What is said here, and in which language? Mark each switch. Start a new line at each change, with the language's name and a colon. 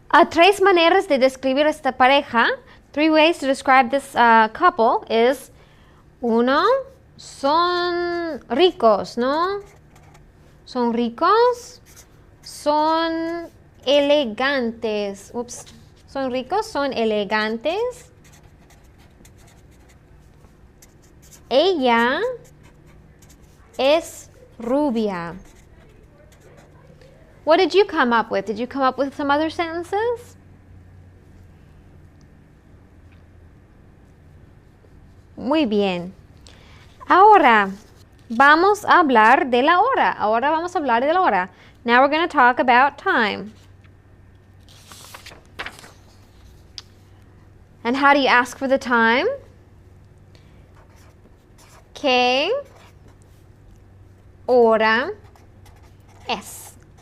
Spanish: 3 maneras de describir esta pareja.
English: 3 ways to describe this couple is 1.
Spanish: Son ricos, ¿no? Son ricos. Son elegantes. Oops. Son ricos, son elegantes. Ella es rubia.
English: What did you come up with? Did you come up with some other sentences?
Spanish: Muy bien. Ahora vamos a hablar de la hora. Ahora vamos a hablar de la hora.
English: Now we're going to talk about time. And how do you ask for the time?
Spanish: ¿Qué hora es?